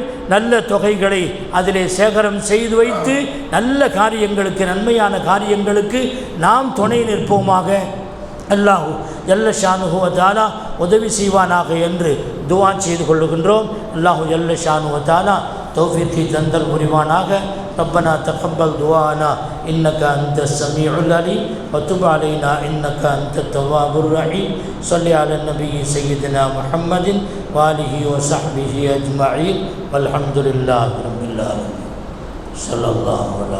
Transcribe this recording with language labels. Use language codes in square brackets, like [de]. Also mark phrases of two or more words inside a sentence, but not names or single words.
[ta] நல்ல தொகைகளை அதிலே சேகரம் செய்து வைத்து நல்ல காரியங்களுக்கு நன்மையான காரியங்களுக்கு நாம் துணை நிற்போமாக. [ar] الله جل شأنه و تعالى [ta] உதவி செய்வானாக என்று துஆ செய்து கொள்ளுகின்றோம். [ar] الله جل شأنه و تعالى [ta] தௌஃபீகை தந்தல் புரிவானாக. [ar] ربنا تقبل دعاءنا إنك أنت السميع العليم وتب علينا إنك أنت التواب الرحيم. صل على النبي سيدنا محمد وآله وصحبه أجمعين والحمد لله رب العالمين. صلى الله عليه